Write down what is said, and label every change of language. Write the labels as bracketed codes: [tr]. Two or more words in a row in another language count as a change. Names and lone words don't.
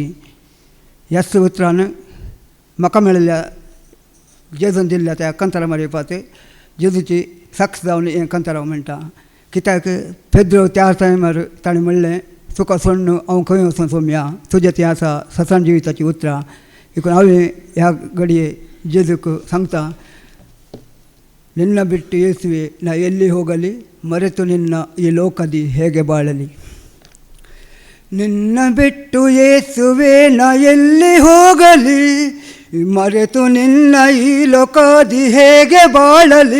[kok] ह्याच उतरान म्हाका मेळिल्ल्या जेजून दिल्ल्या त्या कंतरामार येवपाचें जेजूची सक्स जावन हें कंतराव म्हणटा. कित्याक पेद्रो त्या टायमार ताणें म्हणलें, तुका सोडून हांव खंय वचूं सौम्या, तुजें तें आसा ससण जिविताची उतरां. देखून हांवें ह्या घडये जेजूक सांगता, [kn] ನಿನ್ನ ಬಿಟ್ಟು ಯೇಸುವೆ ನಾ ಎಲ್ಲಿ ಹೋಗಲಿ, ಮರೆತು ನಿನ್ನ ಈ ಲೋಕದಿ ಹೇಗೆ ಬಾಳಲಿ. ನಿನ್ನ ಬಿಟ್ಟು ಯೇಸುವೆ ನಾ ಎಲ್ಲಿ ಹೋಗಲಿ, ಮರೆತು ನಿನ್ನ ಈ ಲೋಕದಿ ಹೇಗೆ ಬಾಳಲಿ.